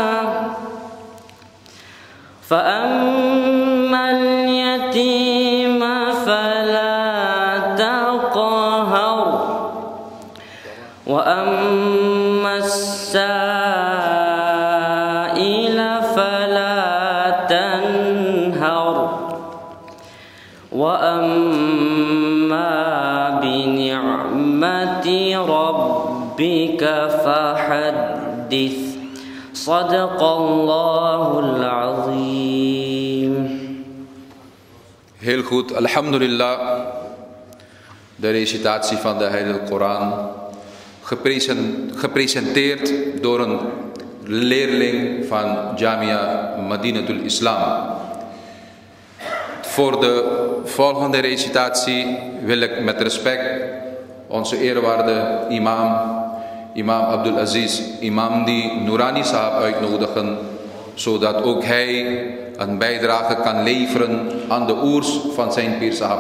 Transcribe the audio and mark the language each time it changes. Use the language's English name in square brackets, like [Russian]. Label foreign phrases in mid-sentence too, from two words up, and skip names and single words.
[Arabic] فأما اليتيم فلا تقهر وأما السائل فلا تنهر وأما بنعمة ربك فحدث. صدق الله العظيم. [Dutch] Heel goed, alhamdulillah. De recitatie van de Heilige Koran, gepresenteerd door een leerling van Jamia Madinatul Islam. Voor de volgende recitatie wil ik met respect onze eerwaarde imam Abdul Aziz Imamdi Noorani Sahab uitnodigen zodat ook hij een bijdrage kan leveren aan de oers van zijn Pir Sahab.